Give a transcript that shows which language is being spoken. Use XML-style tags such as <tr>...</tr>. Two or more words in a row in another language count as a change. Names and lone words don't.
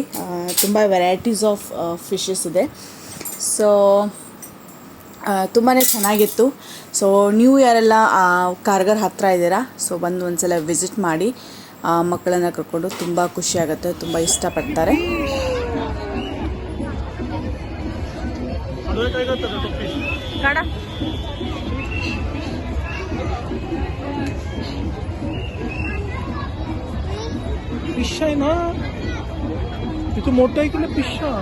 <kn>ತುಂಬ</kn> <en>varieties of fishes</en> <kn>ಇದೆ. ಸೊ ತುಂಬಾ ಚೆನ್ನಾಗಿತ್ತು. ಸೊ ನೀವು ಯಾರೆಲ್ಲ ಕಾರ್ಗರ್ ಹತ್ತಿರ ಇದ್ದೀರಾ, ಸೊ ಬಂದು ಒಂದ್ಸಲ ವಿಸಿಟ್ ಮಾಡಿ. ಮಕ್ಕಳನ್ನು ಕರ್ಕೊಂಡು ತುಂಬ ಖುಷಿಯಾಗುತ್ತೆ, ತುಂಬ ಇಷ್ಟಪಡ್ತಾರೆ.</kn> <mr>फिश आहे ना, तिथं मोठं आहे की ना फिश.</mr>